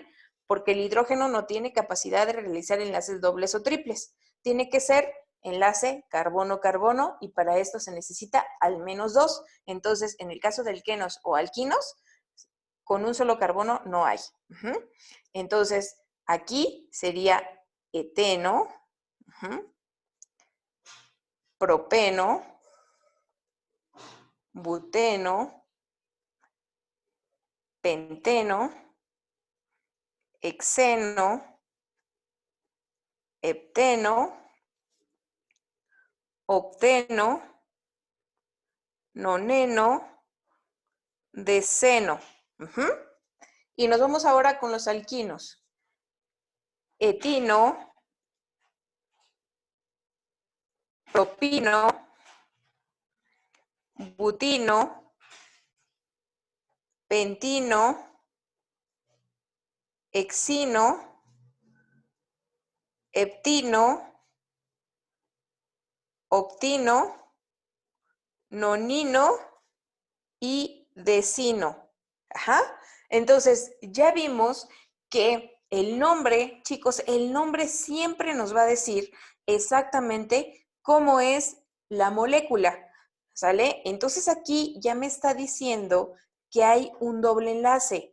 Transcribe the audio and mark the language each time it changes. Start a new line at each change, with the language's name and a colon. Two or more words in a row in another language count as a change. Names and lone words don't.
Spanish: Porque el hidrógeno no tiene capacidad de realizar enlaces dobles o triples. Tiene que ser enlace carbono-carbono y para esto se necesita al menos 2. Entonces, en el caso de alquenos o alquinos, con un solo carbono no hay. Entonces, aquí sería eteno, propeno, buteno, penteno, hexeno, hepteno, octeno, noneno, deceno. Y nos vamos ahora con los alquinos. Etino, propino, butino, pentino, hexino, heptino, octino, nonino y decino. Entonces, ya vimos que el nombre, chicos, el nombre siempre nos va a decir exactamente cómo es la molécula, ¿sale? Entonces aquí ya me está diciendo que hay un doble enlace.